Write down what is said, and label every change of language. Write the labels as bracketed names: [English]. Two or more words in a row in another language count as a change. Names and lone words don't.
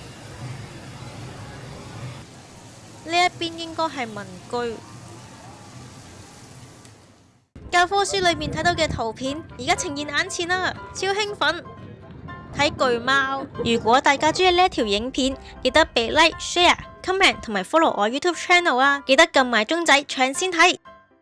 [Cantonese] 呢一邊應該係民居。教科書裏面睇到嘅圖片，而家呈現眼前啦，超興奮！睇巨貓。如果大家中意呢一條影片，記得俾 [English] like、share、comment [Cantonese] 同埋 follow 我 YouTube channel 啊！記得撳埋鐘仔搶先睇。